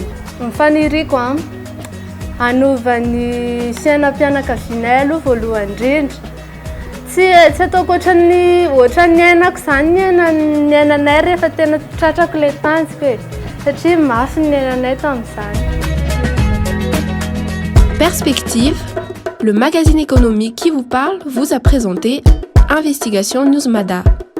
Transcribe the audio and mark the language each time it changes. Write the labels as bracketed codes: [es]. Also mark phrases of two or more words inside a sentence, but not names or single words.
[mg] Ny faniriko hanovan'ny sainam-pianakavinay aloha voalohany indrindra. Tsy ataoko ohatran'ny ainako izany ny ainanay rehefa tena tratrako ilay tanjoko e. Satria mafy ny ainanay tamin'izany. [fr] Perspective, le magazine économique qui vous parle, vous a présenté Investigation News Mada.